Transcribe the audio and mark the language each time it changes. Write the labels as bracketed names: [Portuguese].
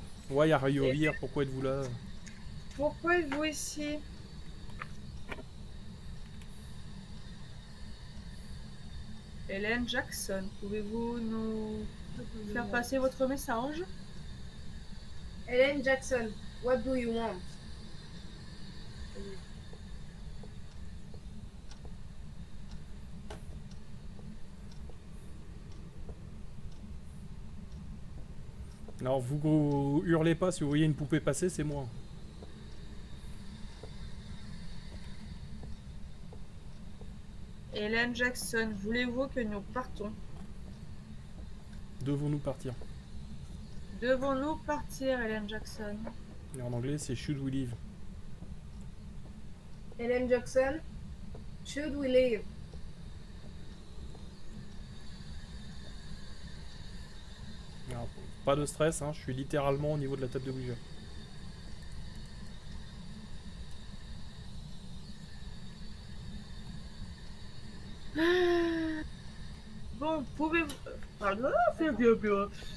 [English] Why are you here? [French] Pourquoi êtes-vous là? Pourquoi êtes-vous ici? Hélène Jackson, pouvez-vous nous faire passer votre message? [English] Hélène Jackson, what do you want? [French] Alors vous hurlez pas si vous voyez une poupée passer, c'est moi. Hélène Jackson, voulez-vous que nous partons? Devons-nous partir? Devons-nous partir, Hélène Jackson? Et en anglais, c'est [English] should we leave? Hélène Jackson, should we leave? [French] Alors, pas de stress, hein, je suis littéralement au niveau de la table de Ouija. Bon, pouvez-vous... Pardon, c'est bien, bien.